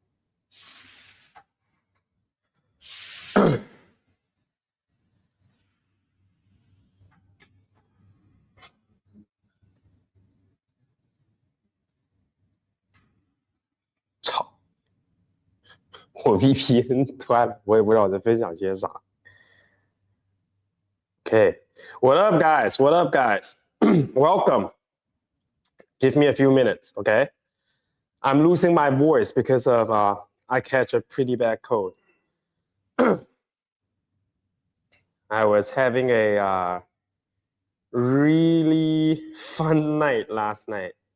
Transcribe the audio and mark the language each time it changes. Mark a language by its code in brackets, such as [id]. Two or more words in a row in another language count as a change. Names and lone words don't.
[zh] 操！我 VPN 断了，我也不知道我在分享些啥。 [en] Okay, what up, guys? What up, guys? Welcome. Give me a few minutes, okay? I'm losing my voice because of I catch a pretty bad cold. I was having a really fun night last night.